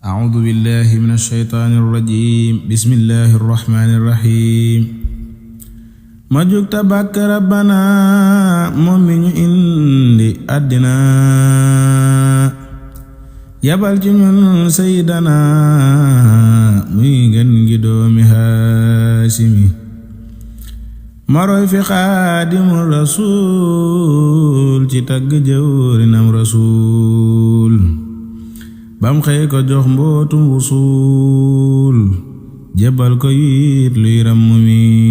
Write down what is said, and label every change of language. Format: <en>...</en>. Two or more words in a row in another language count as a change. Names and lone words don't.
<ar>أعوذ بالله من الشيطان الرجيم بسم الله الرحمن الرحيم</ar> <wo>ma jug tabak rabbana moom mi ñu indi àddina yabal ci ñun sayyidana muy gën gi doomi Haasimi maroy fi xaadimul rasul ci tagg jëwrinam rasul bam xëy ko jox mbootum wusul jébbal ko yit luy rammu mi</wo>